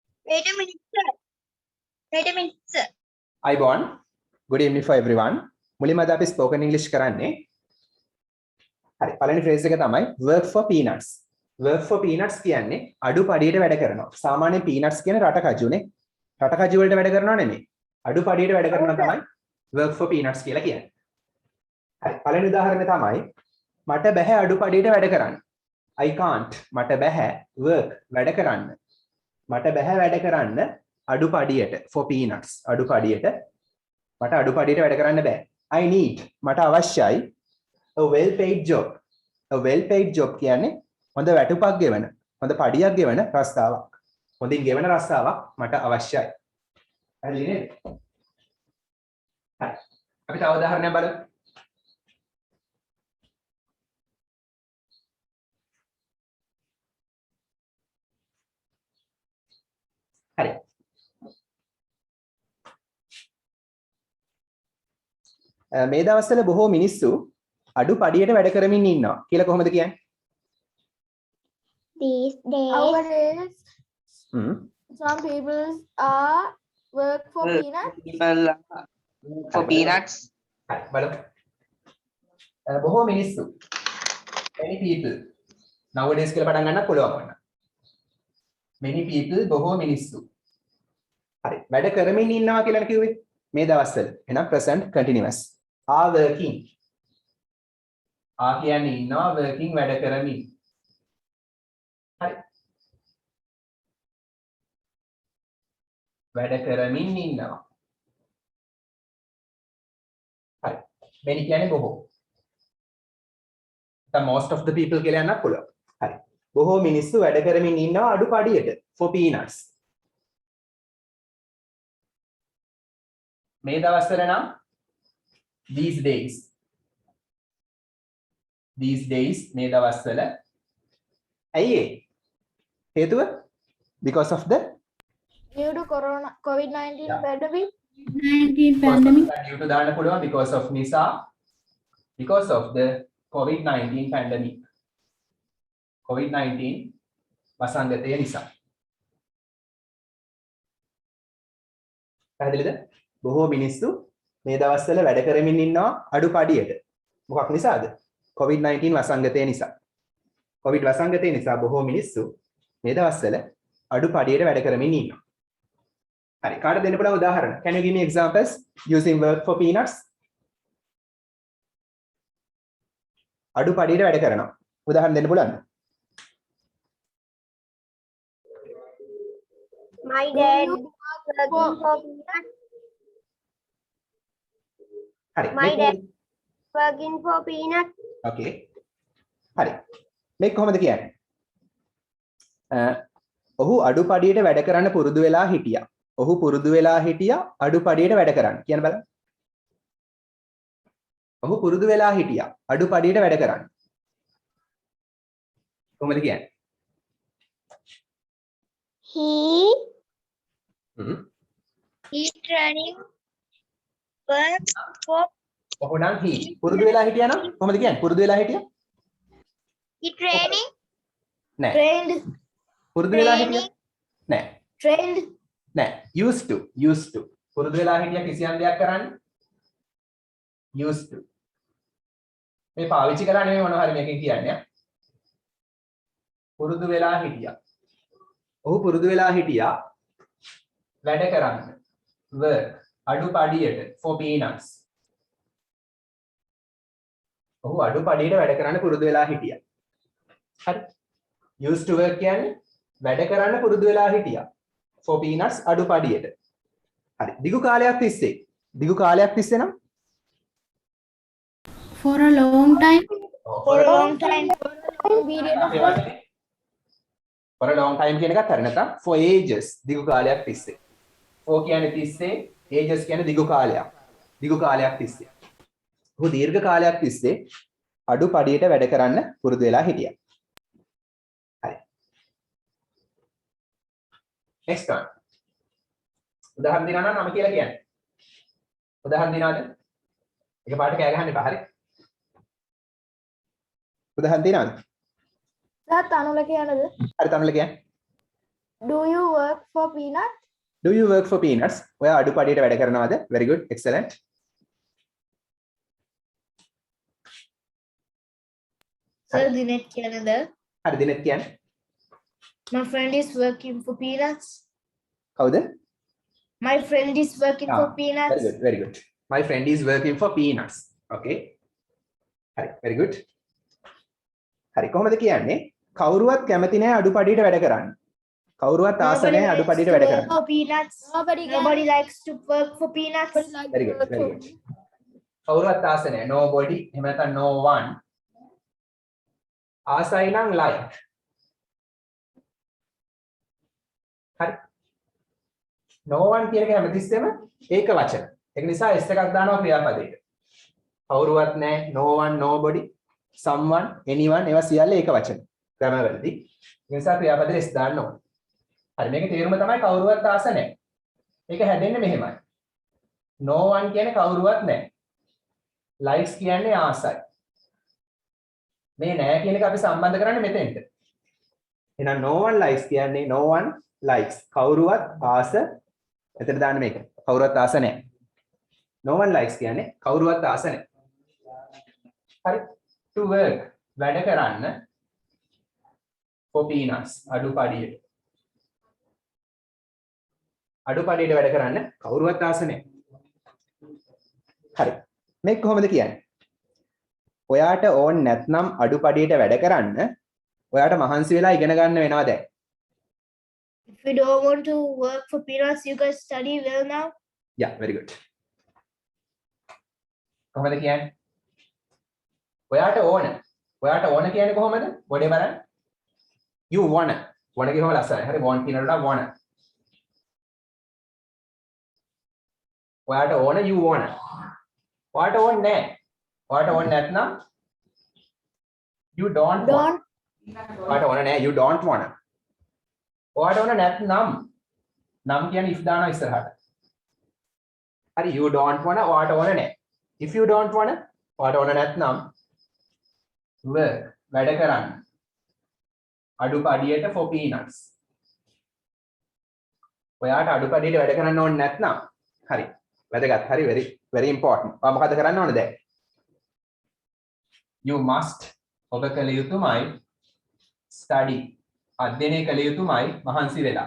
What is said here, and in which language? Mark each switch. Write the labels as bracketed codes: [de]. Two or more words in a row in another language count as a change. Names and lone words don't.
[en] Wait a minute, sir. Wait a minute, sir. අයිබෝන් good evening for everyone. [si] මුලින්ම අද අපි [en] spoken English [si] කරන්නේ. හරි පළවෙනි phrase එක තමයි [en] work for peanuts. work for peanuts [si] කියන්නේ අඩුපඩියට වැඩ කරනවා. සාමාන්‍යයෙන් peanuts කියන්නේ රටකජුනේ. රටකජු වලට වැඩ කරනව නෙමෙයි. අඩුපඩියට වැඩ කරනවා තමයි [en] work for peanuts [si] කියලා කියන්නේ. හරි පළවෙනි උදාහරණය තමයි මට බැහැ අඩුපඩියට වැඩ කරන්න. [en] I can't [si] මට බැහැ work වැඩ කරන්න. මට බැහැ වැඩ කරන්න අඩුපඩියට [en] for peanuts [si] අඩුපඩියට මට අඩුපඩියට වැඩ කරන්න බෑ. [en] I need [si] මට අවශ්‍යයි [en] a well paid job. a well paid job [si] කියන්නේ හොඳ වැටුපක් ගෙවන හොඳ පඩියක් ගෙවන රස්තාවක්. හොඳින් ගෙවන රස්තාවක් මට අවශ්‍යයි. හරි නේද? හරි. අපි තව උදාහරණයක් බලමු. හරි. මේ දවස්වල බොහෝ මිනිස්සු අඩුපඩියට වැඩ කරමින් ඉන්නවා කියලා කොහොමද කියන්නේ? [en] These days, Nowadays, හ්ම්. some people are work for peanuts. People for peanuts. [si] හරි බලමු. බොහෝ මිනිස්සු [en] many people nowadays [si] කියලා පටන් ගන්නත් පුළුවන් වුණා. [en] many people [si] බොහෝ මිනිස්සු. හරි වැඩ කරමින් ඉන්නවා කියලා කිව්වේ මේ දවස්වල. [en] එහෙනම් present continuous. are working. [si] කියන්නේ ඉන්නවා working වැඩ කරමින්. හරි. වැඩ කරමින් ඉන්නවා. හරි. many කියන්නේ බොහෝ. [en] the most of the people [si] කියලා යන්නත් පුළුවන්. හරි. බොහෝ මිනිස්සු වැඩ කරමින් ඉන්නවා අඩුපඩියට [en] for peanuts. [si] මේ දවස්වල නම් these days මේ දවස්වල ඇයි ඒ හේතුව [en] because of the Due to COVID-19 Yeah. pandemic, due to [si] දාන්න පුළුවන් [en] because of නිසා because of the COVID-19 pandemic [si] COVID-19 වසංගතය නිසා. පැහැදිලිද? බොහෝ මිනිස්සු මේ දවස්වල වැඩ කරමින් ඉන්නවා අඩුපඩියට. මොකක් නිසාද? COVID-19 වසංගතය නිසා. COVID වසංගතය නිසා බොහෝ මිනිස්සු මේ දවස්වල අඩුපඩියට වැඩ කරමින් ඉන්නවා. හරි. කාටද දෙන්න පුළුවන් උදාහරණ? [en] Can you give me examples using work for peanuts? [si] අඩුපඩියට වැඩ කරනවා. උදාහරණ දෙන්න පුළුවන්ද? [en] my dad working for peanuts. [si] හරි. [en] My dad working for peanuts. [si] Okay. හරි. මේක කොහොමද කියන්නේ? ඔහු අඩුපඩියට වැඩ කරන්න පුරුදු වෙලා හිටියා. ඔහු පුරුදු වෙලා හිටියා අඩුපඩියට වැඩ කරන්න. කියන්න බලන්න. ඔහු පුරුදු වෙලා හිටියා අඩුපඩියට වැඩ කරන්න. කොහොමද කියන්නේ? [en] He training work for [si] ඔහු නම් he පුරුදු වෙලා හිටියා නම් කොහොමද කියන්නේ? පුරුදු වෙලා හිටියා? [en] he training [si] නෑ. [en] trained, [si] පුරුදු වෙලා හිටියා? නෑ. [en] trained, [si] නෑ. [en] used to [si] පුරුදු වෙලා හිටියා කිසියම් දෙයක් කරන්න? [en] used to [si] මේ පාවිච්චි කරා නෙමෙයි මොනවා හරි මේකෙන් කියන්නේ. පුරුදු වෙලා හිටියා. ඔහු පුරුදු වෙලා හිටියා වැඩ කරන්න. [en] work අඩුපඩියට for peanuts. [si] ඔහු අඩුපඩියට වැඩ කරන්න පුරුදු වෙලා හිටියා. හරි. [en] used to work [si] කියන්නේ වැඩ කරන්න පුරුදු වෙලා හිටියා [en] for peanuts [si] අඩුපඩියට. හරි. දිගු කාලයක් තිස්සේ නම් [en] For a long time. for a long time, period of time. for a long time [si] කියන එකත් හරි නැත්නම් [en] for ages [si] දිගු කාලයක් තිස්සේ. for කියන්නේ තිස්සේ, ages කියන්නේ දිගු කාලයක්. දිගු කාලයක් තිස්සේ. ඔහු දීර්ඝ කාලයක් තිස්සේ අඩුපඩියට වැඩ කරන්න පුරුදු වෙලා හිටියා. [en] හරි. next one. [si] උදාහරණ දෙනවා නම් මම කියලා කියන්නේ. උදාහරණ දෙනවද? එකපාරට කෑ ගහන්න එපා. හරි. උදාහරණ දෙනවද? That Tanula කියනද? හරි තනුල කියන්නේ. [en] Do you work for peanut? Do you work for peanuts? [si] ඔයා අඩුපාඩියට වැඩ කරනවද? [en] Very good. Excellent. Sir, Dinesh Canada. [si] හරි දිනෙත් කියන්නේ. [en] My friend is working for peanuts. [si] කවුද? [en] My friend is working for Very peanuts. good. Very good. My friend is working for peanuts. Okay. හරි. Very good. [si] හරි කොහොමද කියන්නේ? කවුරුවත් කැමති නැහැ අඩුපාඩියට වැඩ කරන්න. කවුරුවත් ආස [en] Nobody [si] නැහැ [en] likes [si] අඩුපාඩියට [en] to [si] වැඩ [en] work [si] කරන්න. [en] for peanuts. Nobody likes to work for peanuts. like Very to good. work Very for good. [si] කවුරුවත් ආස නැහැ. Nobody එහෙම නැත්නම් [en] no one. [si] ආසයි නම් like. හරි. [en] no one [si] කියන එක හැමතිස්සෙම ඒක වචන. ඒක නිසා s එකක් දානවා ක්‍රියාපදයට. කවුරුවත් නැහැ, [en] no one, nobody, someone, anyone [si] ඒවා සියල්ල ඒක වචන. grammar වලදී. ඒ නිසා ක්‍රියාපදයට s දාන්න ඕනේ. හරි මේකේ තේරුම තමයි කවුරුවත් ආස නැහැ. ඒක හැදෙන්නේ මෙහෙමයි. [en] no one [si] කියන්නේ කවුරුවත් නැහැ. likes කියන්නේ ආසයි. මේ නැහැ කියන එක අපි සම්බන්ධ කරන්නේ මෙතෙන්ට. [en] එහෙනම් no one likes කියන්නේ no one likes. [si] කවුරුවත් ආස එතන දාන්න මේක. කවුරුවත් ආස නැහැ. [en] no one likes [si] කියන්නේ කවුරුවත් ආස නැහැ. හරි. [en] to work [si] වැඩ කරන්න [en] for peanuts අඩුපාඩියට. [si] අඩුපාඩියට වැඩ කරන්න කවුරුවත් ආස නැහැ. හරි. මේක කොහොමද කියන්නේ? ඔයාට ඕන් නැත්නම් අඩුපාඩියට වැඩ කරන්න ඔයාට මහන්සි වෙලා ඉගෙන ගන්න වෙනවා දැන්. [en] If you don't want to work for peanuts, you guys study well now. Yeah, very good. [si] කොහොමද කියන්නේ? ඔයාට ඕන. ඔයාට ඕන කියන්නේ කොහොමද? මොඩේ බලන්න. [en] You wanna. wanna කියවම ලස්සනයි. හරි want කියනකොට wanna. [si] ඔයාට ඕන [en] you wanna. [si] ඔයාට ඕන නැහැ. ඔයාට ඕන නැත්නම් [en] you don't want. [si] ඔයාට ඕන නැහැ [en] you don't wanna. [si] ඔයාට ඕන නැත්නම් නම් කියන්නේ if දානවා ඉස්සරහට. හරි [en] you don't wanna [si] ඔයාට ඕන නැහැ. [en] If you don't wanna [si] ඔයාට ඕන නැත්නම් work වැඩ කරන්න. [en] අඩුපාඩියට for peanuts. [si] ඔයාට අඩුපාඩියට වැඩ කරන්න ඕන නැත්නම් හරි. වැදගත්. හරි [en] very important. [si] ඔයා මොකද කරන්න ඕන දැන්? [en] You must [si] ඔබ කළ යුතුමයි study අධ්‍යයනය කළ යුතුමයි මහන්සි වෙලා.